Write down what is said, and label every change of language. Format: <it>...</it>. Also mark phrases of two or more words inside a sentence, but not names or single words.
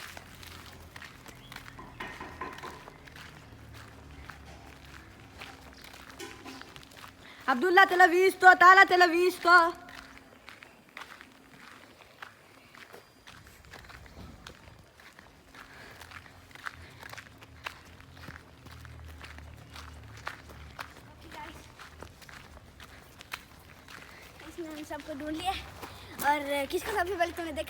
<it>Abdullah te l'ha visto, Talha te l'ha visto.</it> <hi>इसने हम सबको ढूंढ लिया और किसको सबसे पहले तुमने देखा?</hi>